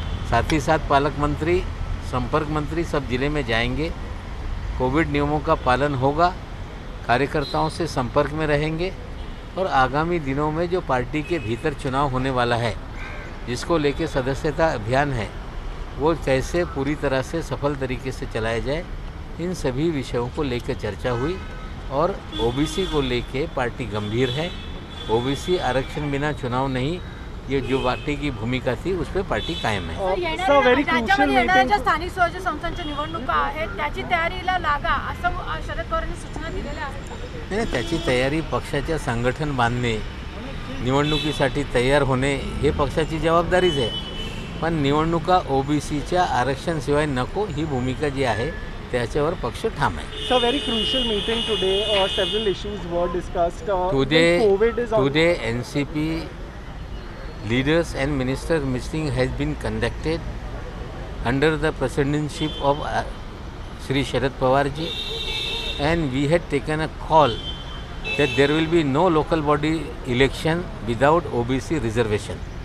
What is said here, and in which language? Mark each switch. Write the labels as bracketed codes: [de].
[hi] साथ ही साथ पालक मंत्री, संपर्क मंत्री सब जिले में जाएंगे, कोविड नियमों का पालन होगा, कार्यकर्ताओं से संपर्क में रहेंगे और आगामी दिनों में जो पार्टी के भीतर चुनाव होने वाला है जिसको लेके सदस्यता अभियान है वो कैसे पूरी तरह से सफल तरीके से चलाया जाए, इन सभी विषयों को लेकर चर्चा हुई और ओबीसी को लेके पार्टी गंभीर है। ओबीसी आरक्षण बिना चुनाव नहीं, ये जो पार्टी की भूमिका थी उस पर पार्टी कायम है। [mr] राज्यामध्ये येणाऱ्या ज्या स्थानिक स्वराज्य संस्थांच्या निवडणुका आहेत त्याची तयारीला लागा असं शरद पवारांनी सूचना दिलेल्या आहेत। नाही, त्याची तयारी पक्षाच्या संघटन बांधणे, निवडणुकीसाठी तयार होणे हे पक्षाची जबाबदारीच आहे। पण निवडणुका ओबीसीच्या आरक्षणशिवाय नको ही भूमिका जी आहे त्याच्यावर पक्ष ठाम आहे। [en] So very crucial meeting today. Several issues were discussed. Today NCP leaders and ministers meeting has been conducted under the presidency of Shri Sharad Pawar ji, and we had taken a call that there will be no local body election without OBC reservation.